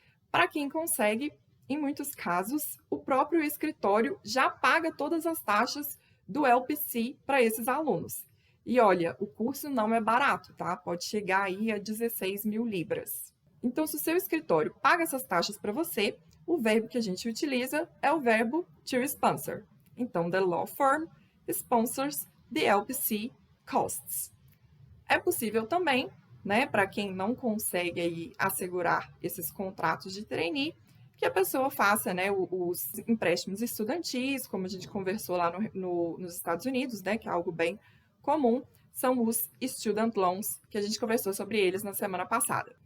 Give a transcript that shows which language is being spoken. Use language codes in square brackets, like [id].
[pt] Para quem consegue, em muitos casos, o próprio escritório já paga todas as taxas do LPC para esses alunos. E olha, o curso não é barato, tá? Pode chegar aí a 16 mil libras. Então, se o seu escritório paga essas taxas para você, o verbo que a gente utiliza é o verbo to sponsor. Então, [en] the law firm sponsors the LPC costs. [pt] É possível também, né, para quem não consegue aí assegurar esses contratos de trainee, que a pessoa faça, né, os empréstimos estudantis, como a gente conversou lá nos Estados Unidos, né, que é algo bem comum, são os student loans, que a gente conversou sobre eles na semana passada.